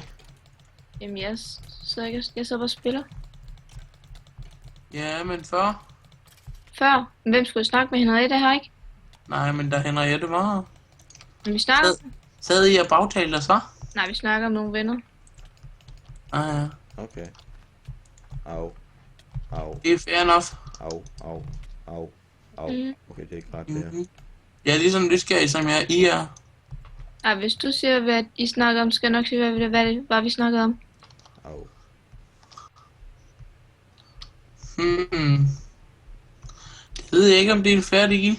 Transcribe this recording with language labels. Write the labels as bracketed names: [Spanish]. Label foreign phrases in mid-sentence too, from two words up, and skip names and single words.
[Danish] Jamen, jeg sidder og spiller. Ja, men før? Før? Men hvem skulle jeg snakke med Henriette her, ikke? Nej, men da Henriette var. Men vi snakker... Sad I og bagtalte os, hva'? Nej, vi snakker om nogle venner. Ah, ja. Okay. Au. Au. Det er [English] fair enough. Au. Au. Au. Au. Mhm. [Danish] Okay, det er ikke ret det her. Mm-hmm. Jeg er ligesom nysgerrig, som I er. Ej, hvis du siger, hvad I snakker om, skal jeg nok sige, hvad det var, vi snakkede om. Au. Jeg ved ikke, om det er en færdig deal.